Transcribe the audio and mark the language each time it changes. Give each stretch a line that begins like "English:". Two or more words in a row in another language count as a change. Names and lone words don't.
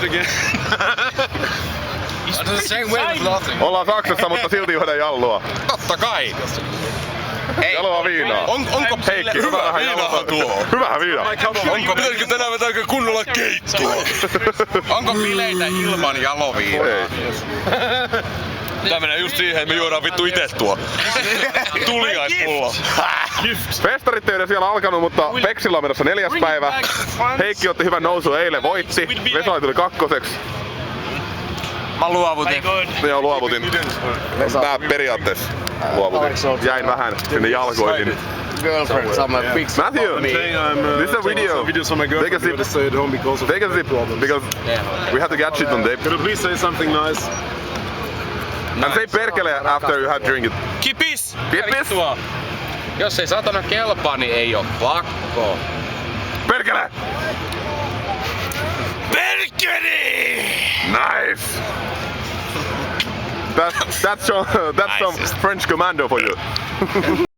English: again. It's the same way with nothing.
Finnish: Ollaan Saksassa, mutta silti juodaan jallua. Totta kai. Jaloa viinaa. Onko Heikki, hyvä vähän viinaa tuo? Hyvähän viinaa. Pitäisikö tänään vetääkö kunnolla keittoa? Onko bileitä ilman jaloviinaa? Ei. Tää menee just siihen, että me juodaan vittu ite tuo. Tuliaispullo. Festarit ei ole siellä alkanut, mutta Peksillä on menossa 4. päivä. Heikki otti hyvän nousu eilen, voitti. Vesali tuli 2. Mä luovutin. Joo, luovutin. Mä periaatteessa luovutin. Jäin vähän sinne jalkoihin.
English: Girlfriend, I'm a big Matthew, this is a video. Videos from my Take a girlfriend. sip. To stay at home because of Take a sip, because we have to get shit on tape. Could you please say something nice? And say perkele after you have drink it.
Finnish: Kipis! Kipis? Jos ei satana kelpaa, niin ei oo pakko. Perkele! Perkele!
English: Nice! That's some French commando for you.